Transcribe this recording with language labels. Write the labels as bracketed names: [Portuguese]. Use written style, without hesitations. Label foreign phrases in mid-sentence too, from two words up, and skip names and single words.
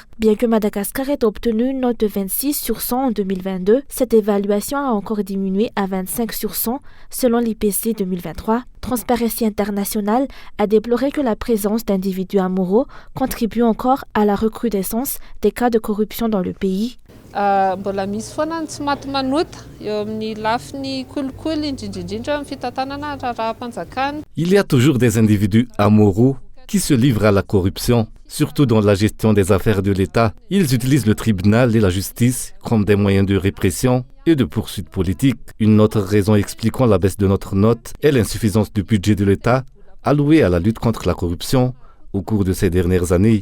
[French] Bien que Madagascar ait obtenu une note de 26 sur 100 en 2022, cette évaluation a encore diminué à 25 sur 100 selon l'IPC 2023. Transparency International a déploré que la présence d'individus amoureux contribue encore à la recrudescence des cas de corruption dans le pays. [Malagasy] Mbola misy foana tsy maty manota eo amin'ny lafiny kolikoly indrindrindrindra amin'ny fitantanana raharaham-panjakana. [French] Il y a toujours des individus amoureux qui se livrent à la corruption, surtout dans la gestion des affaires de l'État. Ils utilisent le tribunal et la justice comme des moyens de répression et de poursuite politique. Une autre raison expliquant la baisse de notre note est l'insuffisance du budget de l'État alloué à la lutte contre la corruption au cours de ces dernières années.